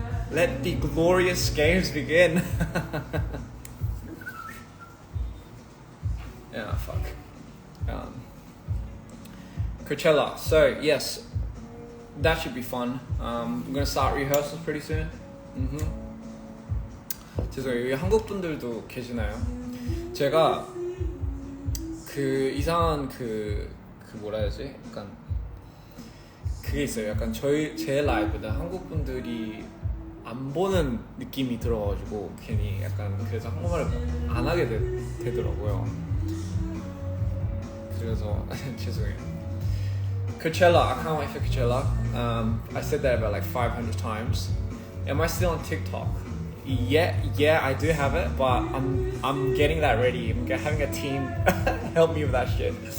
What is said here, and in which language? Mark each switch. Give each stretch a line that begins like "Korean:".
English: Let the glorious games begin. Yeah, fuck. Coachella. So yes, that should be fun. I'm gonna start rehearsals pretty soon.
Korean: 죄송해요. 여기 한국 분들도 계시나요? 제가 그 이상한 그 뭐라 해야지? 약간 그게 있어요. 약간 제 라이브는 한국 분들이 안 보는 느낌이 들어가지고 괜히 약간 그래서 한국말을 안 하게 되더라고요. 그래서 죄송해요.
English: Coachella, I can't wait for Coachella. I said that about like 500 times. Am I still on TikTok? Yeah, I do have it, but I'm getting that ready. I'm having a team help me with that shit.